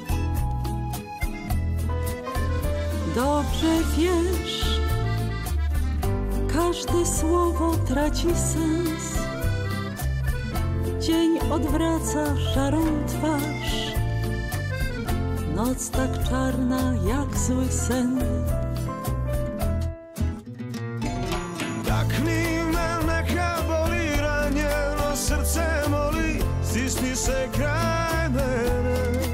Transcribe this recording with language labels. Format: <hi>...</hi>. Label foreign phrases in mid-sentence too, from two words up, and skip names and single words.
<pl>Dobrze wiesz, każde słowo traci sens. Dzień odwraca szarą twarz, noc tak czarna jak zły sen.</pl> <hr>Tak mi neka boli ranjeno srce moli, stisni se kraj mene.</hr>